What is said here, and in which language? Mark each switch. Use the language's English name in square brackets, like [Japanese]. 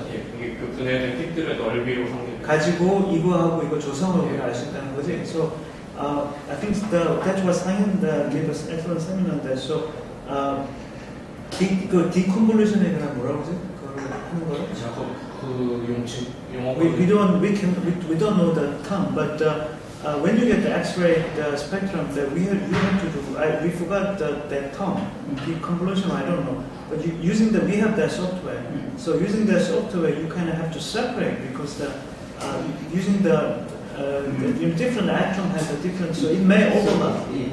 [Korean] 이게 그 분해된 픽들의 넓이로 상대 가지고 이거하고 이거 조성을 우리가 알 수 있다는 거지. [English] So I think that was Sang-Hyun gave us excellent seminar on that. [Korean] So 그 deconvolution에 관한 뭐라고 하지? 그걸 하는 거를? [English] We don't know the term, but when you get the X-ray spectrum, that we have to do. We forgot that term. Deconvolution, I don't know. But we have that software. So using that software, you kind of have to separate because using the different atom has a different, so it may overlap.